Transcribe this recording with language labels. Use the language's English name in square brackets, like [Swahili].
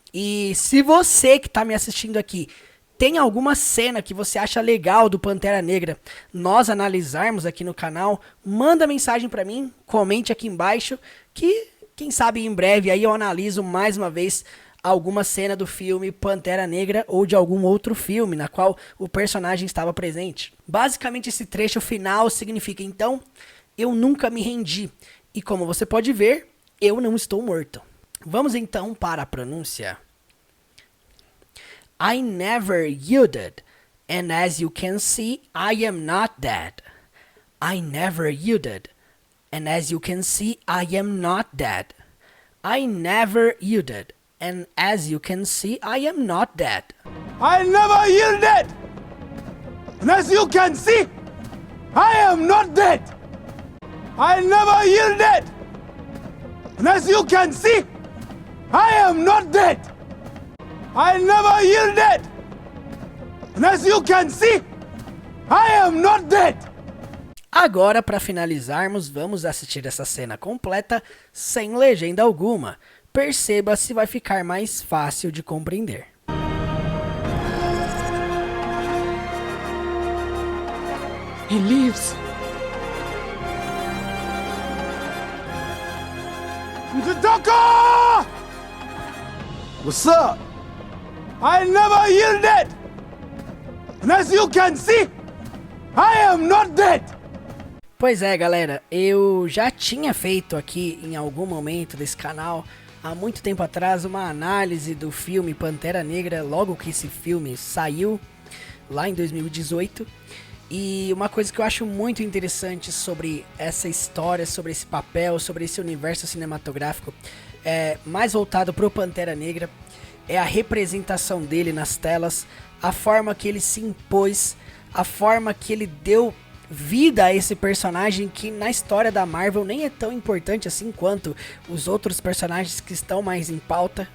[Portuguese] E se você que está me assistindo aqui tem alguma cena que você acha legal do Pantera Negra nós analisarmos aqui no canal, manda mensagem para mim, comente aqui embaixo, que quem sabe em breve aí eu analiso mais uma vez alguma cena do filme Pantera Negra ou de algum outro filme na qual o personagem estava presente. Basicamente esse trecho final significa então, eu nunca me rendi e como você pode ver, eu não estou morto. Vamos então para a pronúncia. [English] I never yielded, and as you can see, I am not dead. I never yielded, and as you can see, I am not dead. I never yielded, and as you can see, I am not dead. I never yielded! And as you can see, I am not dead! I never yielded! And as you can see, I am not dead! I never yielded! And as you can see, I am not dead! [Portuguese] Agora, para finalizarmos, vamos assistir essa cena completa sem legenda alguma. Perceba se vai ficar mais fácil de compreender. [English] He leaves. Mtaka! What's up? I never yielded! And as you can see, I am not dead! [Portuguese] Pois é, galera, eu já tinha feito aqui em algum momento desse canal, há muito tempo atrás, uma análise do filme Pantera Negra, logo que esse filme saiu, lá em 2018. E uma coisa que eu acho muito interessante sobre essa história, sobre esse papel, sobre esse universo cinematográfico, mais voltado para o Pantera Negra, é a representação dele nas telas, a forma que ele se impôs, a forma que ele deu vida a esse personagem que na história da Marvel nem é tão importante assim quanto os outros personagens que estão mais em pauta.